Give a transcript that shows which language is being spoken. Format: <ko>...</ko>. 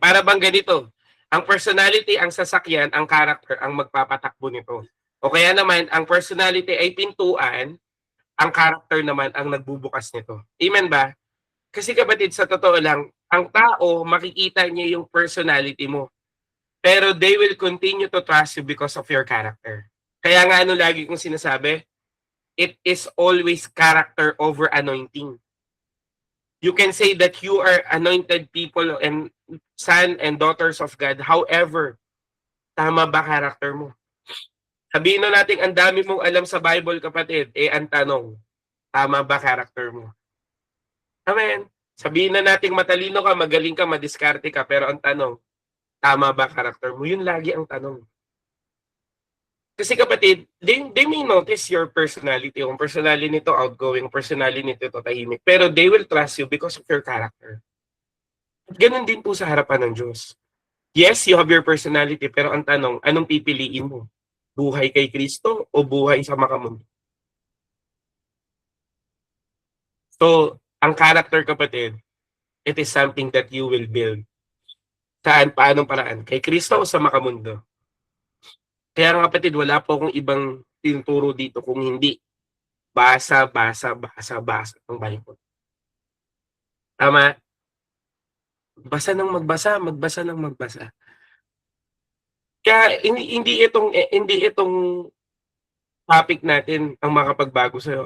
<tl>Para bang ganito, ang personality, ang sasakyan, ang character, ang magpapatakbo nito. O kaya naman, ang personality ay pintuan, ang character naman ang nagbubukas nito. Amen ba? Kasi kapatid, sa totoo lang, ang tao, makikita niya yung personality mo.</tl> <en>Pero they will continue to trust you because of your character.</en> <tl>Kaya nga ano lagi kong sinasabi,</tl> <en>it is always character over anointing. You can say that you are anointed people and son and daughters of God.</en> <tl>However, tama ba character mo? Sabihin na natin, ang dami mong alam sa Bible, kapatid. Ang tanong, tama ba character mo? Amen. Sabihin na natin, matalino ka, magaling ka, madiskarte ka. Pero ang tanong, tama ba character mo? Yun lagi ang tanong. Kasi kapatid,</tl> <en>they may notice your personality.</en> <tl>Yung personality nito outgoing, personality nito tahimik.</tl> <en>Pero they will trust you because of your character.</en> <tl>At ganun din po sa harapan ng Diyos.</tl> <en>Yes, you have your personality,</en> <tl>pero ang tanong, anong pipiliin mo? Buhay kay Kristo o buhay sa makamundo?</tl> <en>So, ang character kapatid, it is something that you will build.</en> <tl>Saan? Paanong paraan? Kay Kristo o sa makamundo? Kaya nga kapatid, wala po akong ibang tinuturo dito kung hindi basa ng Bible. Tama? Basa ng magbasa. Kaya hindi itong topic natin ang makapagbago sa'yo.</tl>